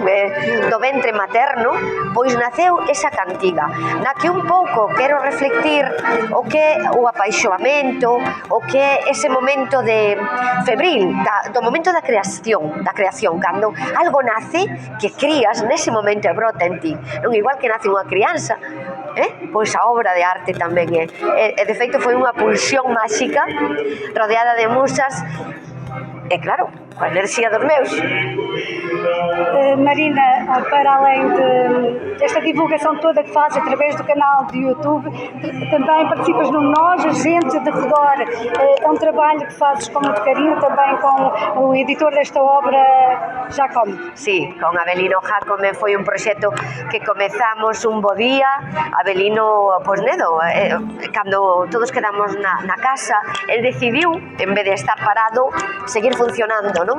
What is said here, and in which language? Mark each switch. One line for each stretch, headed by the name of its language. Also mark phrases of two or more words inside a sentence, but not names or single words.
Galician: Do ventre materno, pois naceu esa cantiga, na que un pouco quero reflectir o que é o apaixoamento, o que é ese momento de febril, do momento da creación, cando algo nace, que crías nese momento e brota en ti, non? Igual que nace unha crianza, pois a obra de arte tamén é. E de feito foi unha pulsión máxica rodeada de musas e claro, coa enerxía dos meus.
Portuguese: Marina, para além desta divulgação toda que fazes através do canal do YouTube, também participas no Nós, a Gente de Redor. É um trabalho que fazes com muito carinho, também com o editor desta obra, Jacome.
Galician: Sí, con Abelino Jacome foi un proxecto que comezamos un bo día. Abelino, pois nedo, cando todos quedamos na casa, el decidiu, en vez de estar parado, seguir funcionando, non?